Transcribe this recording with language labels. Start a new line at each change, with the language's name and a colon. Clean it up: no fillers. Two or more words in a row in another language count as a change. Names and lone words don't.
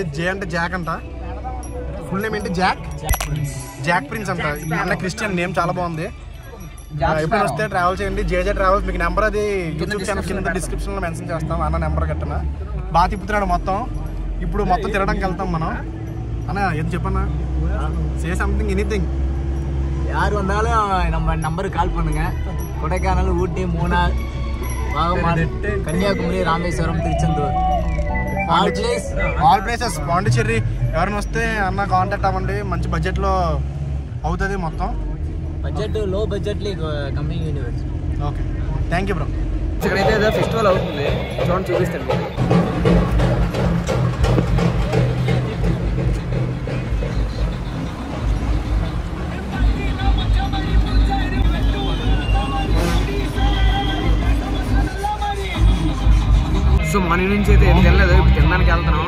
Telugu: జే అంటే జాక్ అంట,
English: full name
Telugu: ఏంటి? జాక్ ప్రిన్స్ అంట. అన్న
English: Christian name
Telugu: చాలా బాగుంది. ఎప్పుడైనా వస్తే ట్రావెల్ చేయండి, జేజే ట్రావెల్స్. మీకు నెంబర్ అది
English: YouTube channel
Telugu: కింద డిస్క్రిప్షన్ లో మెన్షన్ చేస్తాం. అన్న నెంబర్ కట్టనా. బాగా తిప్పుతున్నాడు మొత్తం. ఇప్పుడు మొత్తం తిరగడానికి వెళ్తాం మనం. అన్న ఏం చెప్పన్నా,
English: Say something, anything.
Tamil: யார் வந்தாலும் நம்ம நம்பருக்கு கால் பண்ணுங்க. கொடைக்கானல், ஊட்டி, மூணார், வாகமான்,
Telugu: కన్యాకుమారి, రామేశ్వరం, తిరుచెందూరు,
English: all places.
Telugu: పాండిచ్చేరి ఎవరైనా వస్తే అన్న కాంటాక్ట్ అవ్వండి. మంచి బడ్జెట్లో అవుతుంది మొత్తం. బడ్జెట్ లో బడ్జెట్లో కంపెనీ యూనివర్స్.
English: Okay, thank you bro.
Telugu: ఇక్కడైతే ఏదో ఫెస్టివల్ అవుతుంది, చూడండి చూపిస్తాను. సో మన నుంచి అయితే ఏం తినలేదు, ఇప్పుడు తినడానికి వెళ్తున్నాం.